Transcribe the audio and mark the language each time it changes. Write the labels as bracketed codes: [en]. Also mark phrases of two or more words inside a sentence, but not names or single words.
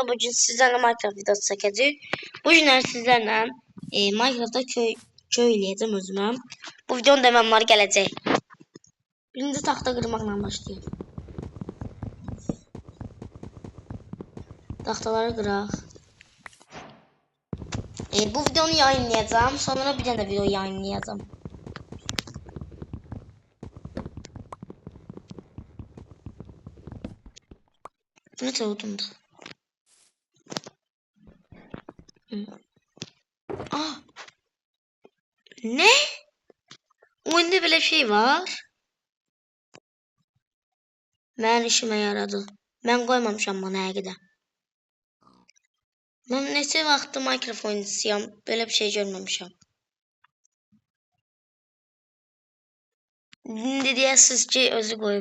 [tr] Bugün sizlerle Minecraft videosu [az] çəkəcəyik. Bu günlər sizlərlə Minecraftda köy eləyəcəm özümə. [tr] Bu videonun devamları gələcək. Birinci taxta qırmaqla başlayaq. [az] Taxtaları qıraq. Bu videonu yayınlayacağım. Sonra bir dənə video yayınlayacağım. [tr] Ne çavudumdu? [az] Ah! [tr] Ne? Oyunda böyle şey var. [az] Mənim işimə yaradı. Mən qoymamışam bunu həqiqətən. Mən neçə vaxtdır Minecraft oynayıcısıyam. [tr] Böyle bir şey [az] görməmişəm. İndi deyəsiniz ki, özü qoyub.